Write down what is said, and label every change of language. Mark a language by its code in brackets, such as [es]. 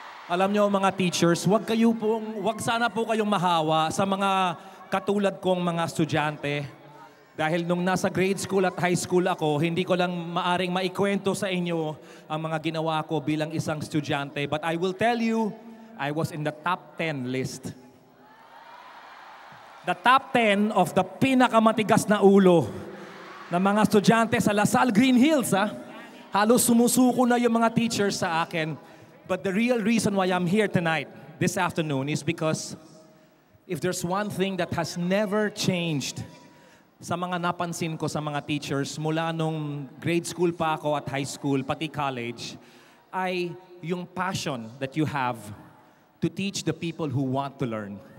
[tl] Alam nyo, mga teachers, wag sana po kayong mahawa sa mga katulad kong mga estudyante. Dahil nung nasa grade school at high school ako, hindi ko lang maaring maikwento sa inyo ang mga ginawa ko bilang isang estudyante. [en] But I will tell you, I was in the top 10 list. The top 10 of the [tl] pinakamatigas na ulo ng mga estudyante sa Lasal Green Hills, ha? Halos sumusuko na yung mga teachers sa akin. [en] But the real reason why I'm here tonight, this afternoon, is because if there's one thing that has never changed [tl] sa mga napansin ko sa mga teachers mula nung grade school pa ako at high school, pati college, ay [en] yung passion that you have to teach the people who want to learn.